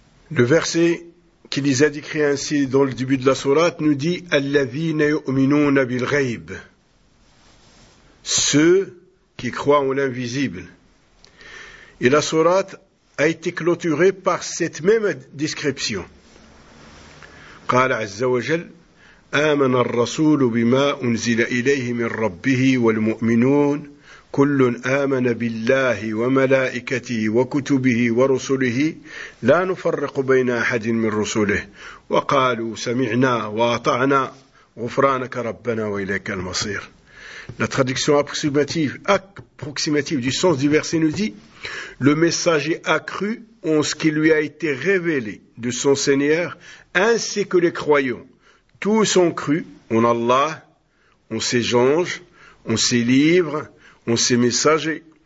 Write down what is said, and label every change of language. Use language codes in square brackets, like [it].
[fr] Le verset qui les a décrits ainsi dans le début de la sourate nous dit « [ar] Alladhina yu'minuna bil ghaib [fr] » ceux qui croient en l'invisible. Et la sourate a été clôturée par cette même description. [ar] قال عز وجل آمن الرسول بما أنزل إليه من ربه والمؤمنون كل آمن بالله وملائكته وكتبه ورسله لا نفرق بين أحد من رسله وقالوا سمعنا وأطعنا غفرانك ربنا وإليك المصير. [fr] La traduction approximative du sens du verset nous dit le messager a cru en ce qui lui a été révélé de son Seigneur, ainsi que les croyants. Tous ont cru en Allah, en ses anges, en ses livres, en ses messagers.